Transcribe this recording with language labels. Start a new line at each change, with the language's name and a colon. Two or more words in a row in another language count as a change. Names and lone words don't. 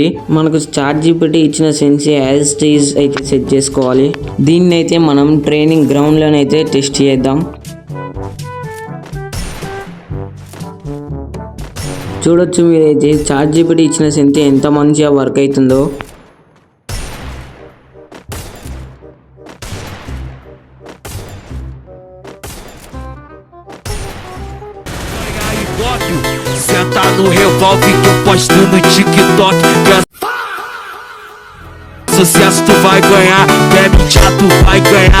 Telugu: మనకు చాట్ జీపీటీ ఇచ్చిన
English: sensi as it is
Telugu: అయితే సెట్ చేసుకోవాలి. దీన్ని అయితే మనం
English: training ground
Telugu: లోనైతే టెస్ట్ చేద్దాం. చూడొచ్చు మీరైతే చాట్ జీపీటీ ఇచ్చిన సెన్సీ ఎంత మంచిగా వర్క్ అవుతుందో.
Portuguese: Senta no revólver que eu posto no TikTok. Sucesso tu vai ganhar, quer mentir tu vai ganhar.